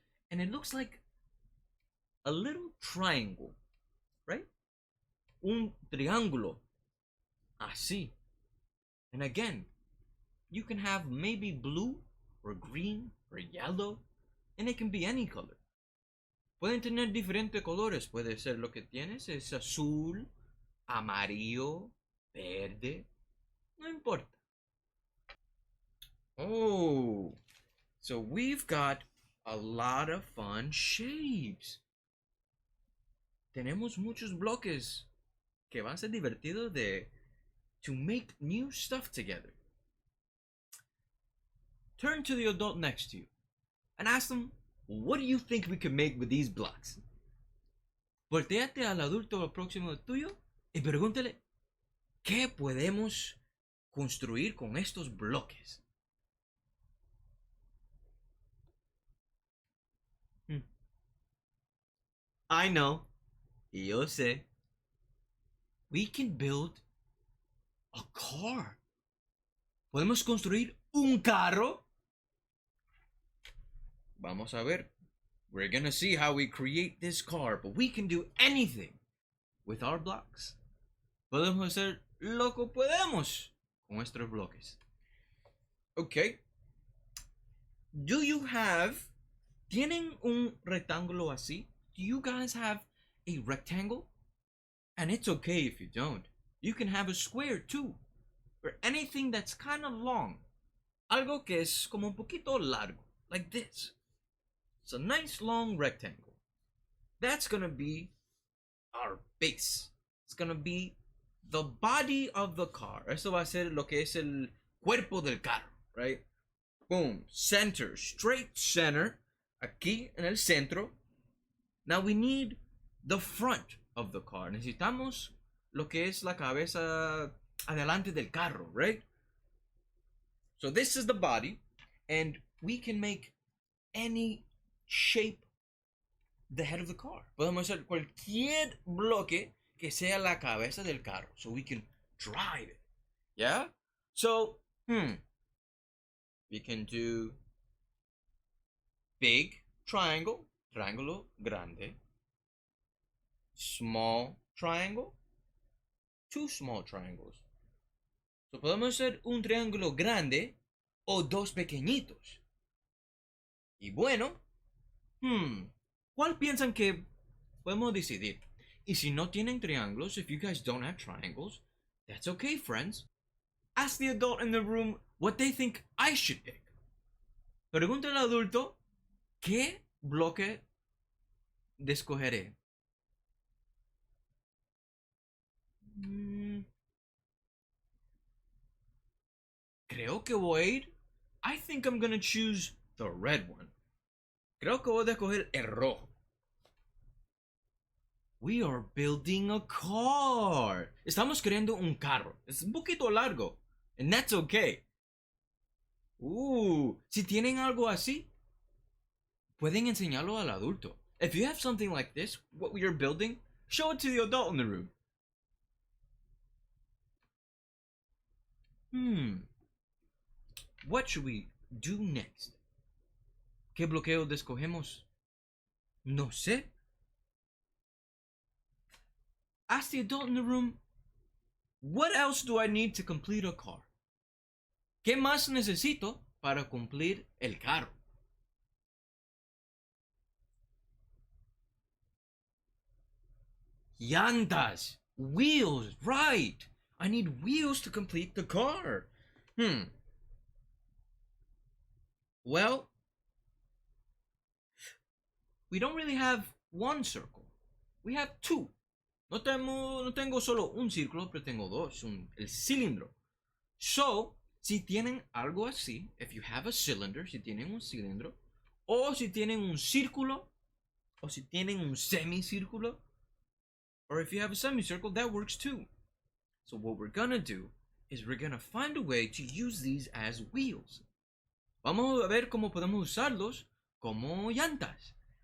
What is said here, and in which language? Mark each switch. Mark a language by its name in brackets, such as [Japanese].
[English] And it looks like a little triangle, right? [Spanish] Un triángulo. Así. [English] And again, you can have maybe blue or green or yellow, and it can be any color. [Spanish] Pueden tener diferentes colores. Puede ser lo que tienes es azul, amarillo, verde. No importa. [English] Oh, so we've got a lot of fun shapes. [Spanish] Tenemos muchos bloques que va a ser divertido [English] to make new stuff together. Turn to the adult next to you and ask them, what do you think we can make with these blocks? [Spanish] Volteate al adulto próximo tuyo y pregúntale, ¿qué podemos construir con estos bloques? [English] I know, [Spanish] yo sé. [English] We can build A car. [Spanish] ¿Podemos construir un carro? Vamos a ver. [English] We're gonna see how we create this car, but we can do anything with our blocks. [Spanish] Podemos hacer lo que podemos con nuestros bloques. Okay. [English] Do you [Spanish] have... ¿Tienen un rectángulo así? [English] Do you guys have a rectangle? And it's okay if you don't. You can have a square too. Or anything that's kind of long. [Spanish] Algo que es como un poquito largo. [English] Like this. It's a nice long rectangle. That's gonna be our base. It's gonna be the body of the car. [Spanish] Eso va a ser lo que es el cuerpo del carro, right? [English] Boom. Center. Straight center. [Spanish] Aquí en el centro. [English] Now we need the front of the car. [Spanish] Necesitamos lo que es la cabeza adelante del carro, right? [English] So this is the body, and we can make any shape the head of the car. [Spanish] Podemos hacer cualquier bloque que sea la cabeza del carro, [English] so we can drive it. Yeah? So, we can do big triangle, [Spanish] triángulo grande, [English] small triangle, two small triangles. [Spanish] So podemos hacer un triángulo grande o dos pequeñitos. Y bueno, ¿cuál piensan que podemos decidir? Y si no tienen triángulos, [English] if you guys don't have triangles, that's okay, friends. Ask the adult in the room what they think I should pick. [Spanish] Pregunta al adulto qué bloque escogeré. Creo que voy a ir. [English] I think I'm gonna choose the red one. [Spanish] Creo que voy a escoger el rojo. [English] We are building a car. [Spanish] Estamos creando un carro. Es un poquito largo. [English] And that's okay. [Spanish] Si tienen algo así, pueden enseñarlo al adulto. [English] If you have something like this, what we are building, show it to the adult in the room. What should we do next? [Spanish] ¿Qué bloqueo escogemos? No sé. [English] Ask the adult in the room, what else do I need to complete a car? [Spanish] ¿Qué más necesito para cumplir el carro? Llantas, [English] wheels, [Spanish] right. [English] I need wheels to complete the car. Well, we don't really have one circle. We have two. [Spanish] No tengo solo un círculo, pero tengo dos. El cilindro. So, si tienen algo así, [English] if you have a cylinder, [Spanish] si tienen un cilindro, o si tienen un círculo, o si tienen un semicírculo, [English] or if you have a semicircle, that works too. So what we're gonna do is we're gonna find a way to use these as wheels. [Spanish] Vamos a ver cómo podemos usarlos como llantas.